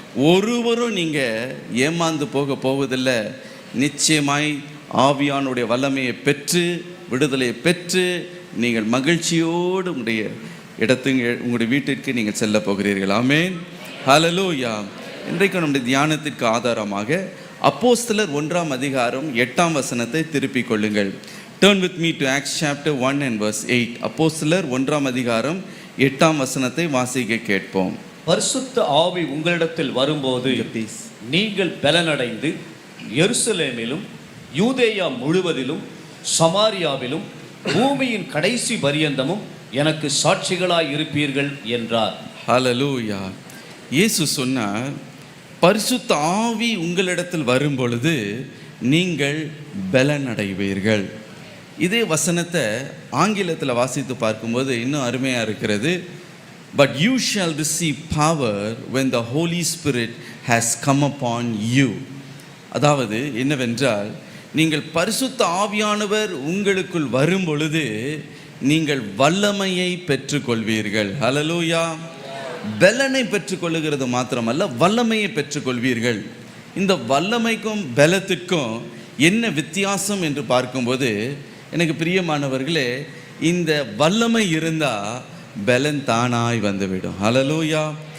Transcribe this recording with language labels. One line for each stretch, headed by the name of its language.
Tamil: ஒருவரும் நீங்கள் ஏமாந்து போவதில்லை. நிச்சயமாய் ஆவியானுடைய வல்லமையை பெற்று விடுதலையை பெற்று நீங்கள் மகிழ்ச்சியோடு உங்களுடைய வீட்டிற்கு நீங்கள் செல்ல போகிறீர்கள். ஆமென், ஹல்லேலூயா. இன்றைக்கு நம்முடைய தியானத்திற்கு ஆதாரமாக அப்போஸ்தலர் 1ஆம் அதிகாரம் 8ஆம் வசனத்தை திருப்பிக் கொள்ளுங்கள்.
English: Turn with me to Acts chapter 1 and verse 8.
Tamil: அப்போஸ்தலர் 1ஆம் அதிகாரம் 8ஆம் வசனத்தை வாசிக்க கேட்போம். பரிசுத்த ஆவி உங்களிடத்தில் வரும்போது நீங்கள் பலனடைந்து எருசலேமிலும் யூதேயா முழுவதிலும் சமாரியாவிலும் பூமியின் கடைசி பரியந்தமும் எனக்கு சாட்சிகளாய் இருப்பீர்கள் என்றார். ஹல்லேலூயா. இயேசு சொன்னார், பரிசுத்த ஆவி உங்களிடத்தில் வரும் பொழுது நீங்கள் பலனடைவீர்கள். இதே வசனத்தை ஆங்கிலத்தில் வாசித்து பார்க்கும்போது இன்னும் அருமையாக இருக்கிறது.
English: But you shall receive power when the Holy Spirit has come upon you.
Tamil: அதாவது என்னவென்றால், நீங்கள் பரிசுத்த ஆவியானவர் உங்களுக்குள் வரும் பொழுது நீங்கள் வல்லமையை பெற்றுக்கொள்வீர்கள். ஹல்லேலூயா. பலனை பெற்றுக்கொள்ளுகிறது மாத்திரமல்ல, வல்லமையை பெற்றுக்கொள்வீர்கள். இந்த வல்லமைக்கும் பலத்திற்கும் என்ன வித்தியாசம் என்று பார்க்கும்போது, எனக்கு பிரியமானவர்களே, இந்த வல்லமை இருந்தால் பலன் தானாய் வந்துவிடும். ஹல்லேலூயா.